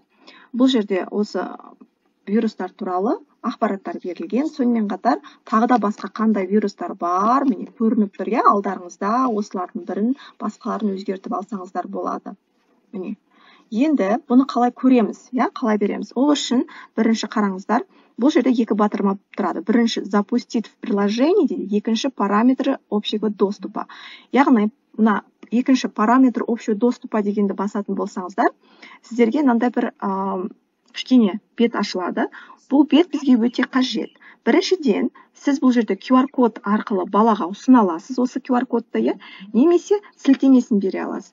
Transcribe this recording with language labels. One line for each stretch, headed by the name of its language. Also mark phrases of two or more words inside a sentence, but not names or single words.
Kazakh: Бұл жерде осы вирустар туралы ақпараттар берілген, сонымен қатар тағы да басқа қандай вирустар бар, міне көрініп тұр, иә, алдарыңызда, осылардың бірін, басқаларын өзгертіп алсаңыздар болады. Міне. Енді бұны қалай көреміз, иә, қалай береміз? Ол үшін бірінші қараңыздар, бұл жерде екі батырма тұрады.
Russian: Бірінші запустить в приложение
Kazakh: дейді, екінші
Russian: параметры общего доступа.
Kazakh: Яғни, мына екінші параметр
Russian: общего доступа
Kazakh: дегенді басатын болсаңыздар, сіздерге мынандай бір кішкене бет ашылады. Бұл бет бізге өте қажет. Біріншіден, сіз бұл жерде QR-код арқылы балаға ұсына аласыз, осы QR-кодты, иә, немесе сілтемесін бере аласыз.